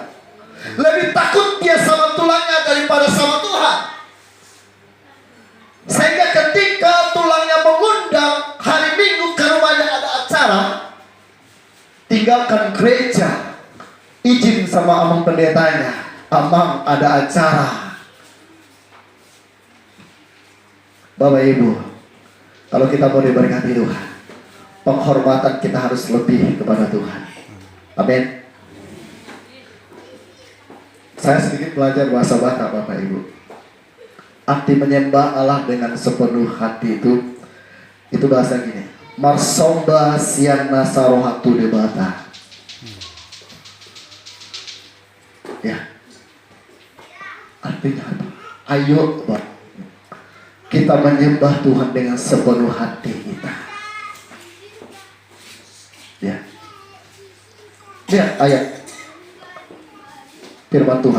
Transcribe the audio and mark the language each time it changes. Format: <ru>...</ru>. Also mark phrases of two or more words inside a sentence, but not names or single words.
<id>Lebih takut dia sama tulangnya daripada sama Tuhan. Sehingga ketika tulangnya mengundang hari Minggu ke rumahnya ada acara, tinggalkan gereja, izin sama amang pendetanya, amang ada acara. Bapak Ibu, kalau kita mau diberkati Tuhan, penghormatan kita harus lebih kepada Tuhan. Amin. Saya sedikit belajar bahasa Batak Bapak Ibu. Arti menyembah Allah dengan sepenuh hati itu bahasa gini.</id> <bbc>Marsomba siana sarohatu debata.</bbc> <id>Ya. Artinya apa? Ayo Pak, kita menyembah Tuhan dengan sepenuh hati kita. Ya. Lihat ayat firman Tuhan.</id>